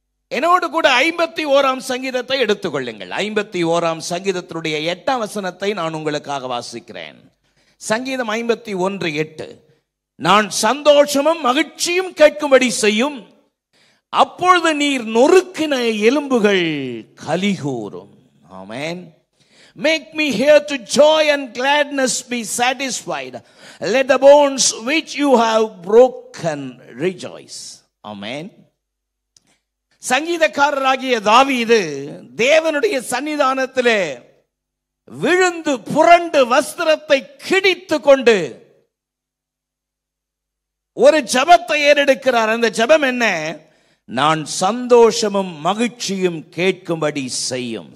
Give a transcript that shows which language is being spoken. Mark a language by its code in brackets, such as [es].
[ta] என்னோடு கூட 51ஆம் சங்கீதத்தை எடுத்துக்கொள்ளுங்கள். 51ஆம் சங்கீதத்தினுடைய 8ஆம் வசனத்தை நான் உங்களுக்காக வாசிக்கிறேன். சங்கீதம் 51:8. நான் சந்தோஷமும் மகிழ்ச்சியும் கேட்கும்படி செய்யும், அப்பொழுது நீர் நொறுக்கின எலும்புகள் கலிகூரும். ஆமென். [en] Make me hear to joy and gladness be satisfied. Let the bones which you have broken rejoice. Amen. [ta] சங்கீதக்காரராகிய தாவீது தேவனுடைய சன்னிதானத்திலே விழுந்து புரண்டு வஸ்திரத்தை கிழித்து கொண்டு ஒரு ஜெபத்தை ஏறெடுக்கிறார். அந்த ஜெபம் என்ன? நான் சந்தோஷமும் மகிழ்ச்சியும் கேட்கும்படி செய்யும்.